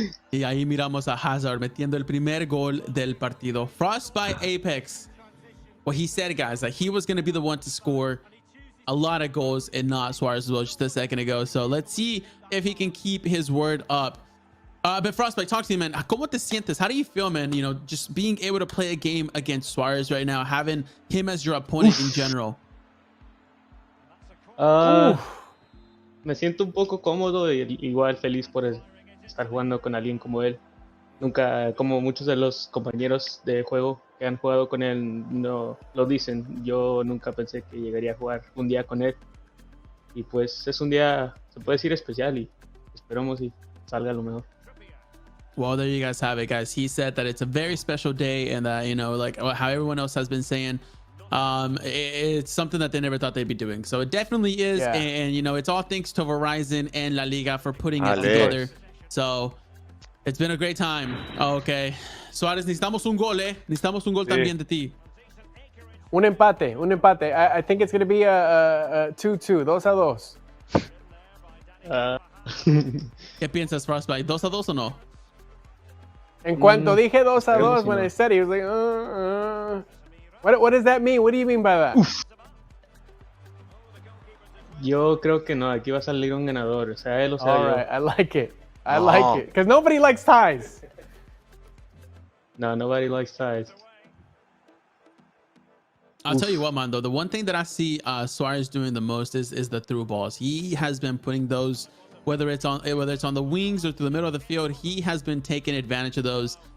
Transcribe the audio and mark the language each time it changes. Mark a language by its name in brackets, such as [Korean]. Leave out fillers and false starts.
[Spanish] Y ahí miramos a Hazard metiendo el primer gol del partido. Frostbite Apex. [English] What he said, guys, that he was going to be the one to score a lot of goals and not Suarez as well just a second ago. So let's see if he can keep his word up. But Frostbite, talk to me, man. [Spanish] ¿Cómo te sientes? [English] How do you feel, man? You know, just being able to play a game against Suarez right now, having him as your opponent in general. [Spanish] Me siento un poco cómodo y igual feliz por estar jugando con alguien como él. Nunca, como muchos de los compañeros de juego que han jugado con él no lo dicen, yo nunca pensé que llegaría a jugar un día con él. Y pues es un día, se puede decir, especial y esperamos y salga lo mejor. [English] Well, there you guys have it, guys. He said that it's a very special day and that, you know, like how everyone else has been saying, it's something that they never thought they'd be doing. So it definitely is. Yeah. And, you know, it's all thanks to Verizon and LaLiga for putting it together. So it's been a great time. Okay. [Spanish] Suárez, necesitamos un gol, Necesitamos un gol también de ti. Un empate. [English] I think it's going to be a 2-2, 2-2. [Spanish] ¿Qué piensas, Frostbite? ¿2-2 o no? En cuanto dije 2-2, [English] when I said it, he was like, What does that mean? What do you mean by that? [Spanish] Yo creo que no, aquí va a salir un ganador. O sea, él o sea [English] All [Spanish] yo. [English] right, I like it. Because nobody likes ties. No, nobody likes ties. I'll tell you what, man, though. The one thing that I see Suarez doing the most is the through balls. He has been putting those, whether it's on the wings or through the middle of the field, he has been taking advantage of those.